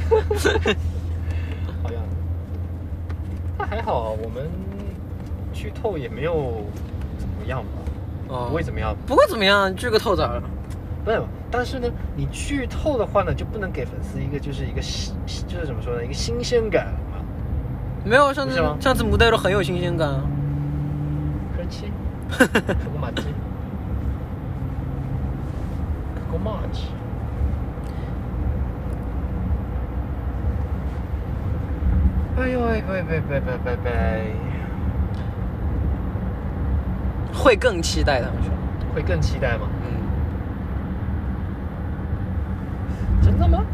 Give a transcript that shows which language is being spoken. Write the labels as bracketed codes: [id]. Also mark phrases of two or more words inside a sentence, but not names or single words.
[zh] 好样的，那还好，我们剧透也没有怎么样吧？不会怎么样，不会怎么样，剧个透咋了？不是，但是呢，你剧透的话呢，就不能给粉丝一个就是怎么说呢，一个新鲜感嘛。没有，上次무대로很有新鲜感啊。 [ko] 그렇지。그거 맞지。그거 맞지。 [zh] 哎呦喂，会更期待，他们说会更期待吗？真的吗？